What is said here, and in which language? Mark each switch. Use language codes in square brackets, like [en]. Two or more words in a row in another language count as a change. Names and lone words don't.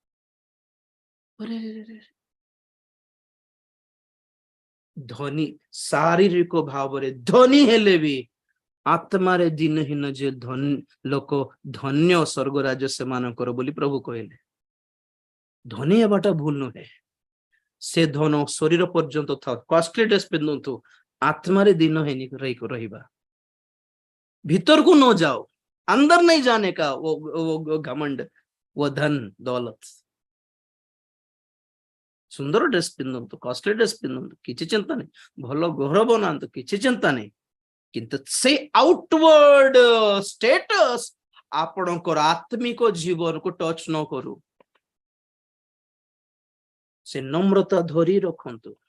[or] ଧନୀ ଶାରୀରିକ ଭାବରେ ଧନୀ ହେଲେ ବି ଆତ୍ମାରେ ଦିନହୀନ ଯେ ଲୋକ ଧନ୍ୟ ସ୍ୱର୍ଗ ରାଜ୍ୟ ସେମାନଙ୍କର ବୋଲି ପ୍ରଭୁ କହିଲେ। ଧନୀ ହେବାଟା ଭୁଲ ନୁହେଁ, ସେ ଧନ ଶରୀର ପର୍ଯ୍ୟନ୍ତ ଥାଉ, [en] costly dress [or] ପିନ୍ଧନ୍ତୁ, ଆତ୍ମାରେ ଦିନହୀନ ରହିବା, ଭିତରକୁ ନ ଯାओ, [hi] अंदर नहीं जाने का वो घमंड, वो धन दौलत। [or] ସୁନ୍ଦର ଡ୍ରେସ୍ ପିନ୍ଧନ୍ତୁ, [en] costly dress [or] ପିନ୍ଧନ୍ତୁ, କିଛି ଚିନ୍ତା ନାହିଁ, ଭଲ ଘର ବନାନ୍ତୁ, କିଛି ଚିନ୍ତା ନାହିଁ, କିନ୍ତୁ ସେ [en] outward status [or] ଆପଣଙ୍କର ଆତ୍ମିକ ଜୀବନକୁ ଟଚ ନ କରୁ। ସେ ନମ୍ରତା ଧରି ରଖନ୍ତୁ।